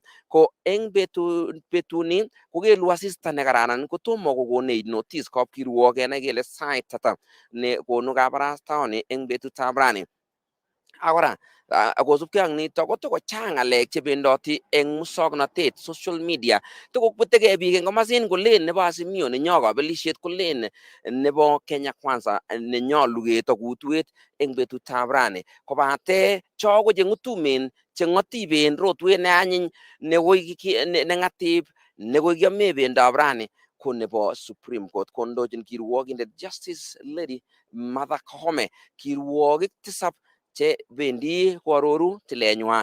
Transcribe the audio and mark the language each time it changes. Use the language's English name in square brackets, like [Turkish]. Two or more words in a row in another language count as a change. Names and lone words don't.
[Kalenjin] ko eng betuni kokelu asista nekararan kotomo kokonech notice kapkirwok kenai kele sait ata ne konu kabarastaoni eng betutab rani. Akora akosubkei ak nito kotokochang ng'alek chebendoti eng musoknotet [English] social media [Kalenjin] tokoputekei biik eng komasin kolen nebo Azimio nenyo kabelisiet kolen nebo Kenya Kwanza nenyolu ketokutuet eng betutab rani kobate cho ko cheng'utumen cheng'otiben rotwet neanyiny negoi neng'atib negoi kiame bendab rani ko nebo Supreme Court kondochin kirwogindet Justice Lady Martha Koome kirwogik tisab che bendi koaroru tilenywa.